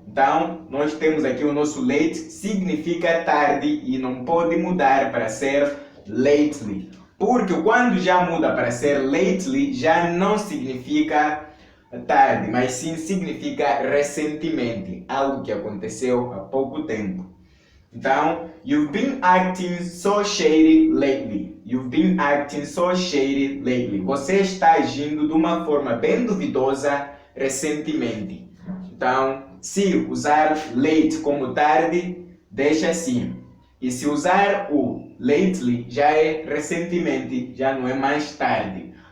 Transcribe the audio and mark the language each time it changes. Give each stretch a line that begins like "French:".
Portuguese: Então, nós temos aqui o nosso late, significa tarde e não pode mudar para ser lately. Porque quando já muda para ser lately, já não significa tarde, mas sim significa recentemente, algo que aconteceu há pouco tempo.
English: Então, you've been acting so shady lately. You've been acting so shady lately.
Portuguese: Você está agindo de uma forma bem duvidosa recentemente. Então, se usar late como tarde, deixa assim. E se usar o lately, já é recentemente, já não é mais tarde.